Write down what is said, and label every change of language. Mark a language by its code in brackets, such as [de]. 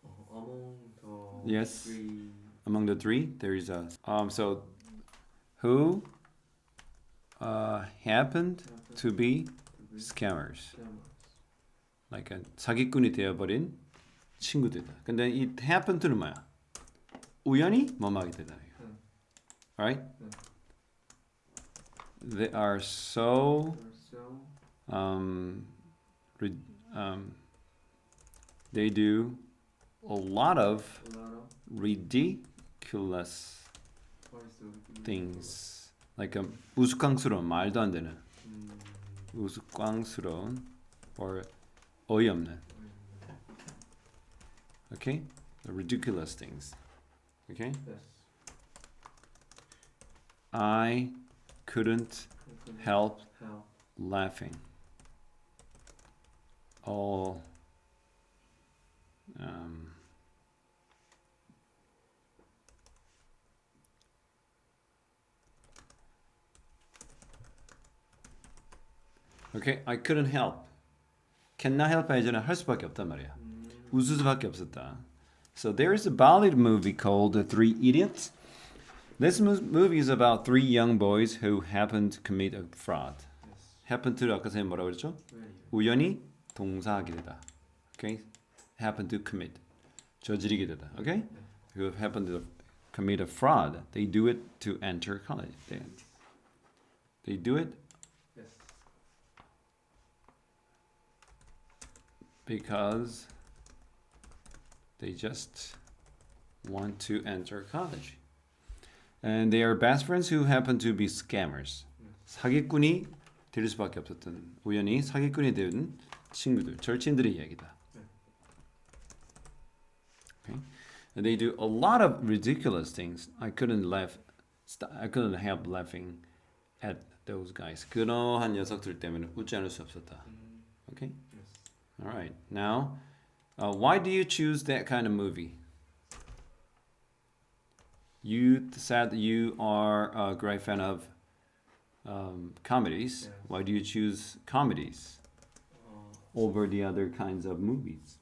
[en] Among the Yes. three Among the three, there is a so who happened to be scammers, like [ko] 사기꾼이 되어버린 친구들이다. 근데 이 happen to는 뭐야? 우연히 뭐하게 되다. [en] Right? They are so They're so re- They do a lot of A lot of. ridiculous What is the things. [ko] Like 우스꽝스러운 말도 안 되는 음, 우스꽝스러운 or 어이없는. [en] Okay? The ridiculous things. Okay? yes. I couldn't help Help. laughing. All okay, I couldn't help. Cannot help [ko] 예전에 할 수밖에 없단 말이야. 웃을 수밖에 없었다. [en] So there is a Bollywood movie called The Three Idiots. This movie is about three young boys who happen to commit a fraud. Yes. [ko] happen to 아까 선생님 뭐라고 그랬죠? [en] Very. [ko] 우연히 동사하게 되다. [en] Okay? happen to commit. [ko] 저지르게 되다. [en] Okay? Who happen to commit a fraud. They do it to enter college. They do it Yes. because they just want to enter college. And they are best friends who happen to be scammers. [ko] 사기꾼이 될 수밖에 없었던 우연히 사기꾼이 된 친구들, 절친들의 이야기다. [en] Okay? And they do a lot of ridiculous things. I couldn't help laughing at those guys. [ko] 그러한 녀석들 때문에 웃지 않을 수 없었다. [en] Okay? Yes. All right. Now, why do you choose that kind of movie? You said you are a great fan of comedies. Yes. Why do you choose comedies over the other kinds of movies?